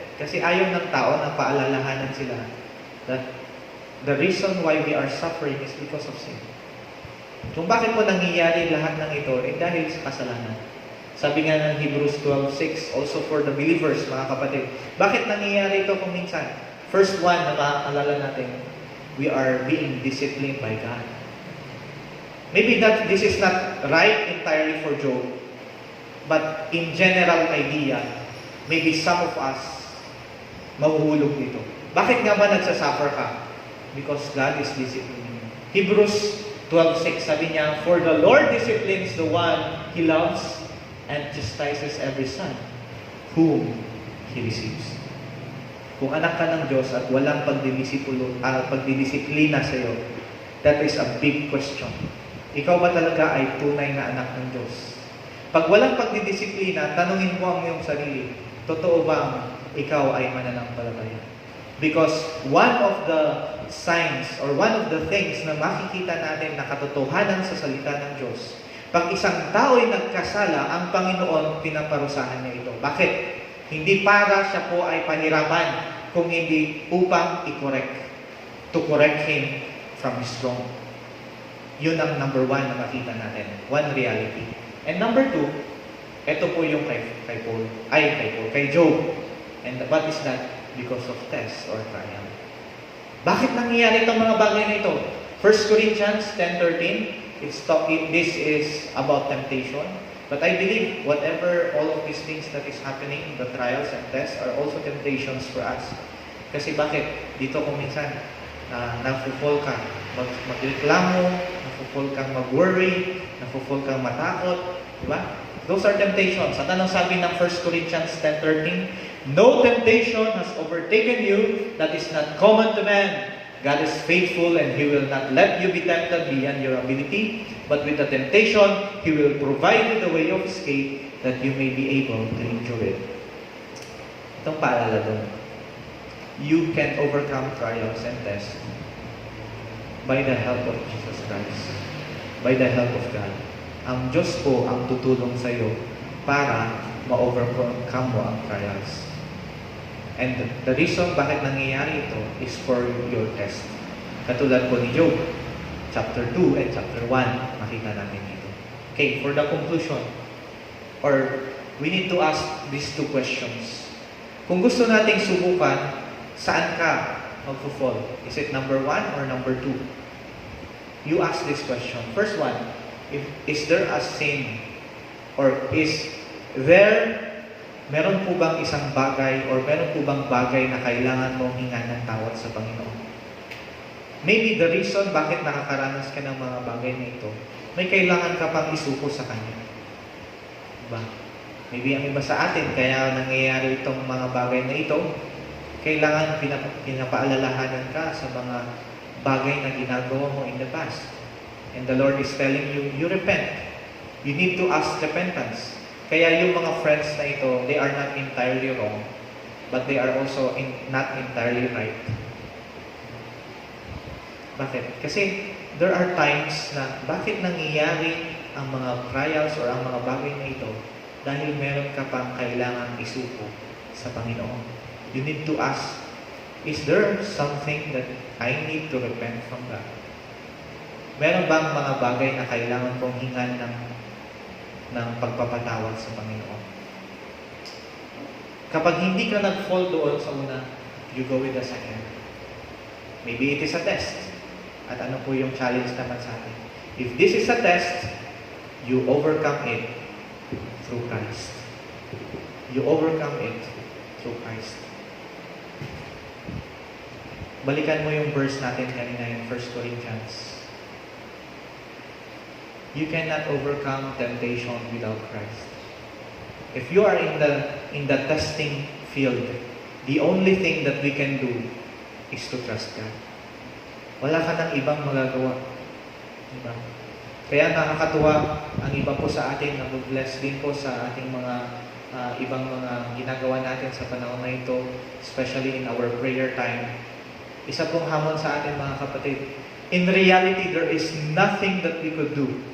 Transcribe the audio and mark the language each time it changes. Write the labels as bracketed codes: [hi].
[tl] Kasi ayaw ng tao na paalalahanan sila [en] that the reason why we are suffering is because of sin. [tl] Kung bakit po nangyayari lahat ng ito, dahil sa kasalanan. Sabi nga ng Hebrews 12:6, [en] also for the believers, [tl] mga kapatid. Bakit nangyayari ito kung minsan? [en] First one [tl] na makakaalala natin, [en] we are being disciplined by God. Maybe that this is not right entirely for Job, but in general idea, maybe some of us [tl] mahuhulog dito. Bakit nga ba nagsasuffer ka? [en] Because God is disciplining you. Hebrews 12:6, [tl] sabi niya, [en] for the Lord disciplines the one He loves and chastises every son whom He receives. [tl] Kung anak ka ng Diyos at walang pagdidisiplina sa iyo, [en] that is a big question. [tl] Ikaw ba talaga ay tunay na anak ng Diyos? Pag walang pagdidisiplina, tanungin mo ang iyong sarili, totoo bang ikaw ay mananampalataya? [en] Because one of the signs or one of the things [tl] na makikita natin na katotohanan sa salita ng Diyos, pag isang tao ay nagkasala, ang Panginoon pinaparusahan niya ito. Bakit? Hindi para siya po ay pahirapan, kung hindi upang i-correct, [en] to correct him from his wrong. [tl] Yun ang number one na makita natin. [en] One reality. And number two, [tl] ito po yung kay Job. [en] And what is that? Because of test or trial. [tl] Bakit nangyayari itong mga bagay na ito? [en] 1 Corinthians 10:13, this is about temptation. But I believe whatever all of these things that is happening, the trials and tests are also temptations for us. [tl] Kasi bakit? Dito kung minsan, nafufall ka, magreklamo, nafufall kang mag-worry, nafufall kang matakot, di ba? [en] Those are temptations. [tl] At anong sabi ng 1 Corinthians 10:13? [en] No temptation has overtaken you that is not common to man. God is faithful and He will not let you be tempted beyond your ability, but with the temptation, He will provide you the way of escape that you may be able to endure it. [tl] Itong paalala doon. [en] You can overcome trials and tests by the help of Jesus Christ, by the help of God. [tl] Ang Diyos po ang tutulong sa iyo para ma-overcome mo ang trials. [en] And the reason [tl] bakit nangyayari ito [en] is for your test. [tl] Katulad po ni Job, chapter 2 and chapter 1, makita natin dito. [en] Okay, for the conclusion, or we need to ask these two questions. [tl] Kung gusto nating subukan, saan ka mag-fall? [en] Is it number 1 or number 2? You ask this question. First one, is there a sin? Or is there [tl] meron po bang isang bagay or meron po bang bagay na kailangan mong hingan ng tawad sa Panginoon? [en] Maybe the reason [tl] bakit nakakaranas ka ng mga bagay na ito, may kailangan ka pang isuko sa Kanya. Diba? Maybe ang iba sa atin, kaya nangyayari itong mga bagay na ito, kailangan pinapaalalahanan ka sa mga bagay na ginagawa mo [en] in the past. And the Lord is telling you, you repent. You need to ask repentance. [tl] Kaya yung mga friends na ito, [en] they are not entirely wrong, but they are also not entirely right. [tl] Bakit? Kasi [en] there are times [tl] na bakit nangyayari ang mga trials or ang mga bagay na ito dahil meron ka pang kailangan isuko sa Panginoon. [en] You need to ask, is there something that I need to repent from that? [tl] Meron bang mga bagay na kailangan kong hingan ng pagpapatawad sa Panginoon? Kapag hindi ka nag-fall doon sa una, [en] you go with the second. Maybe it is a test. [tl] At ano po yung challenge naman sa atin? [en] If this is a test, you overcome it through Christ. You overcome it through Christ. [tl] Balikan mo yung verse natin kanina in 1 Corinthians. [en] You cannot overcome temptation without Christ. If you are in the testing field, the only thing that we can do is to trust God. [tl] Wala ka ng ibang magagawa. Diba? Kaya nakakatuwa ang iba po sa atin, nag-bless din po sa ating mga ibang mga ginagawa natin sa panahon na ito, [en] especially in our prayer time. [tl] Isa pong hamon sa atin mga kapatid, [en] in reality, there is nothing that we could do.